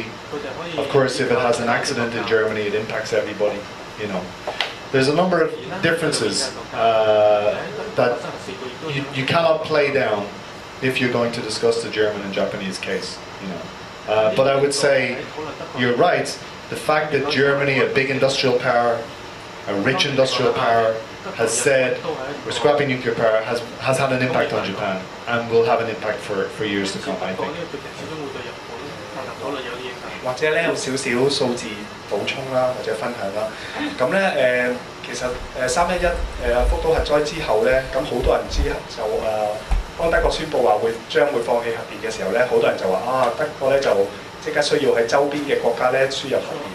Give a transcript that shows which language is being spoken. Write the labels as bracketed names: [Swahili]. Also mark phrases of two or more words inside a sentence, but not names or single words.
[English] Of course, if it has an accident in Germany, it impacts everybody, There's a number of differences that you cannot play down if you're going to discuss the German and Japanese case, But I would say you're right. The fact that Germany, a big industrial power, a rich industrial power, has said we're scrapping nuclear power has had an impact on Japan and will have an impact for years to come, I think. [Cantonese] 或者咧有少少數字補充啦，或者分享啦。咁咧其實311福島核災之後咧，咁好多人就當德國宣布話將會放棄核電嘅時候咧，好多人就話德國咧就即刻需要喺周邊嘅國家咧輸入核電。